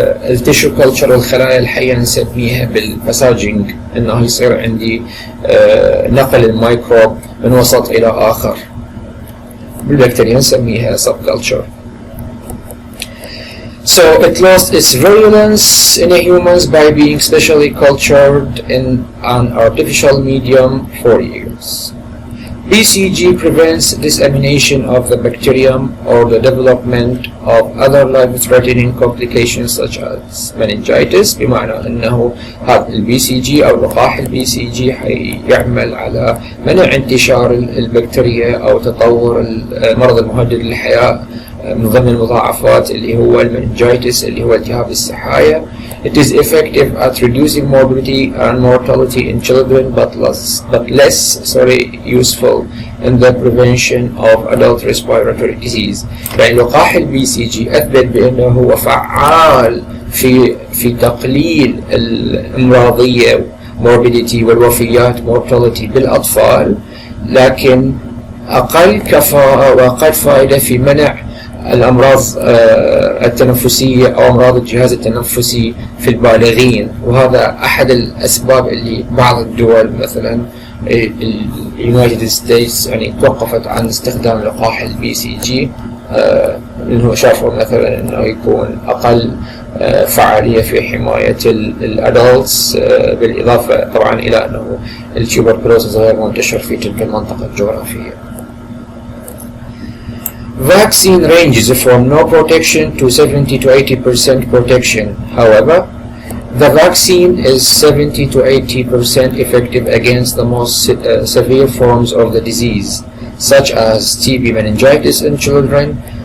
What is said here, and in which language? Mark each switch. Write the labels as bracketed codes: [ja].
[ar] التيشو كلتشر الخلايا الحية نسميها بالباساجنج، انه يصير عندي نقل الميكروب من وسط الى اخر، بالبكتيريا نسميها سب كلتشر. [en] So it lost its virulence in humans by being specially cultured in an artificial medium for years. BCG prevents dissemination of the bacterium or the development of other life-threatening complications such as meningitis، [ar] بمعنى أنه هذا الBCG أو لقاح الBCG حيعمل على منع انتشار البكتيريا أو تطور المرض المهدد للحياة من ضمن المضاعفات اللي هو المننجايتس اللي هو التهاب السحايا. [en] It is effective at reducing morbidity and mortality in children but less useful in the prevention of adult respiratory disease. [ar] يعني لقاح البي سي جي أثبت بأنه هو فعال في تقليل الأمراضية morbidity والوفيات mortality بالأطفال، لكن أقل كفاءة وأقل فائدة في منع الأمراض التنفسية أو أمراض الجهاز التنفسي في البالغين. وهذا أحد الأسباب اللي بعض الدول مثلا اليونايتد ستيتس يعني توقفت عن استخدام لقاح البي سي جي، لأنه شافوا مثلا أنه يكون أقل فعالية في حماية الأدلتس، بالإضافة طبعا إلى أنه التيوبركلوسيس غير منتشر في تلك المنطقة الجغرافية. [en] Vaccine ranges from no protection to 70 to 80% protection. However, the vaccine is 70 to 80% effective against the most severe forms of the disease, such as TB meningitis in children.